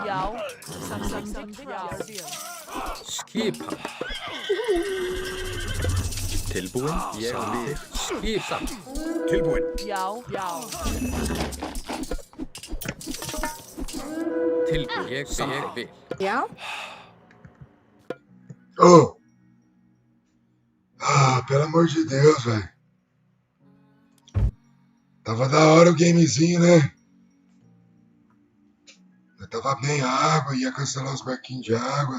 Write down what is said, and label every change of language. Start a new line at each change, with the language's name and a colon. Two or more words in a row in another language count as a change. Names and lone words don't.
Icelandic: Já. Samþykkt. Já. Skipan. Tilbúin. Ég vil. Skipan. Tilbúin. Já. Tilbúin. Ég vil. Já.
Portuguese: Pelo amor de Deus, velho. Tava da hora o gamezinho, né? Eu tava bem água, ia cancelar os barquinhos de água.